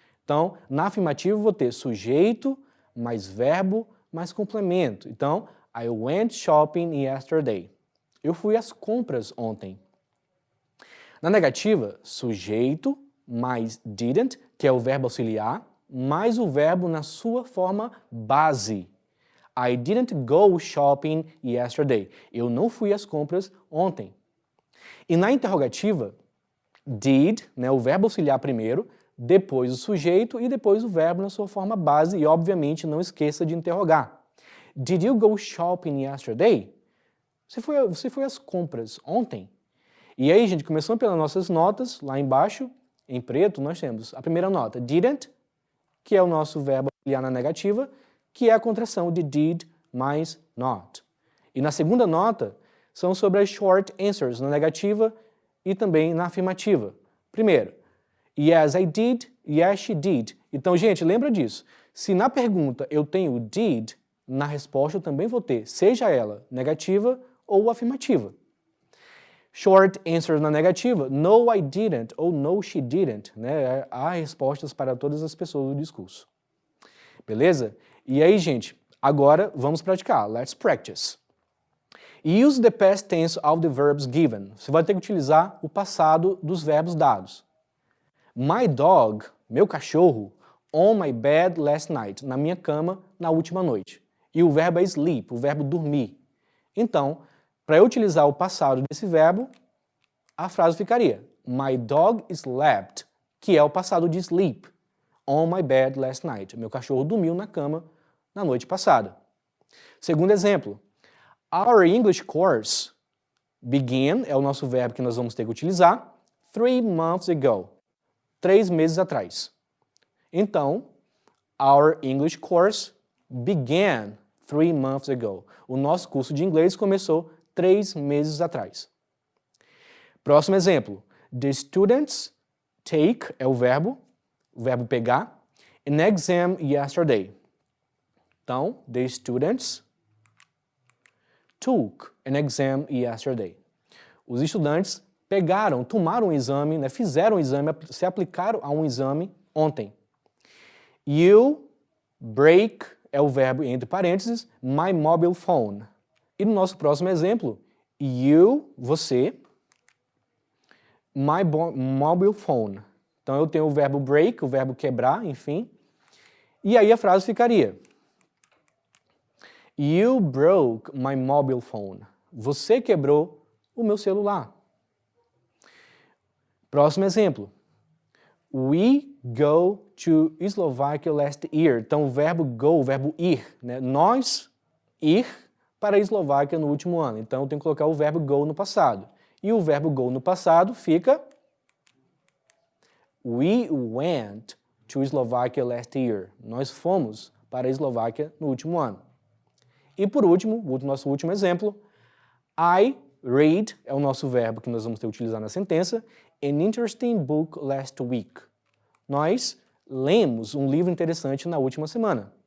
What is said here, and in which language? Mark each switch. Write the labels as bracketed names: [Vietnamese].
[Portuguese] Então, na afirmativa eu vou ter sujeito, mais verbo, mais complemento. [English] Então, I went shopping yesterday. [Portuguese] Eu fui às compras ontem. Na negativa, sujeito mais didn't, que é o verbo auxiliar, mais o verbo na sua forma base. [English] I didn't go shopping yesterday. [Portuguese] Eu não fui às compras ontem. E na interrogativa, did, né, o verbo auxiliar primeiro, depois o sujeito e depois o verbo na sua forma base. E, obviamente, não esqueça de interrogar. [English] Did you go shopping yesterday? [Portuguese] Você foi às compras ontem? E aí, gente, começando pelas nossas notas, lá embaixo, em preto, nós temos a primeira nota, didn't, que é o nosso verbo auxiliar na negativa, que é a contração de did mais not. E na segunda nota, são sobre as short answers na negativa e também na afirmativa. [English] Primeiro, yes, I did, yes, she did. [Portuguese] Então, gente, lembra disso. Se na pergunta eu tenho did, na resposta eu também vou ter, seja ela negativa ou afirmativa. [English] Short answers [Portuguese] na negativa, [English] no, I didn't, ou no, she didn't. [Portuguese] Né? Há respostas para todas as pessoas do discurso. Beleza? E aí, gente, agora vamos praticar. [English] Let's practice. Use the past tense of the verbs given. [Portuguese] Você vai ter que utilizar o passado dos verbos dados. [English] My dog, [Portuguese] meu cachorro, [English] on my bed last night, [Portuguese] na minha cama na última noite. E o verbo é sleep, o verbo dormir. Então, para eu utilizar o passado desse verbo, a frase ficaria [English] My dog slept, [Portuguese] que é o passado de sleep, [English] on my bed last night. [Portuguese] Meu cachorro dormiu na cama na noite passada. Segundo exemplo, [English] Our English course began, [Portuguese] é o nosso verbo que nós vamos ter que utilizar, [English] 3 months ago, [Portuguese] 3 meses atrás. [English] Então, Our English course began 3 months ago. [Portuguese] O nosso curso de inglês começou 3 meses atrás. Próximo exemplo. [English] The students take, [Portuguese] é o verbo pegar, [English] an exam yesterday. Então, the students took an exam yesterday. [Portuguese] Os estudantes pegaram, tomaram um exame, né, fizeram um exame, se aplicaram a um exame ontem. [English] You break, [Portuguese] é o verbo entre parênteses, [English] my mobile phone. [Portuguese] E no nosso próximo exemplo, you, você, [English] my mobile phone. [Portuguese] Então eu tenho o verbo break, o verbo quebrar, enfim. E aí a frase ficaria [English] You broke my mobile phone. [Portuguese] Você quebrou o meu celular. Próximo exemplo. [English] We go to Slovakia last year. [Portuguese] Então o verbo go, o verbo ir, né? Nós ir para a Eslováquia no último ano. Então eu tenho que colocar o verbo go no passado. E o verbo go no passado fica [English] We went to Slovakia last year. [Portuguese] Nós fomos para a Eslováquia no último ano. E por último, nosso último exemplo, [English] I read, [Portuguese] é o nosso verbo que nós vamos ter que utilizar na sentença, [English] an interesting book last week. [Portuguese] Nós lemos um livro interessante na última semana.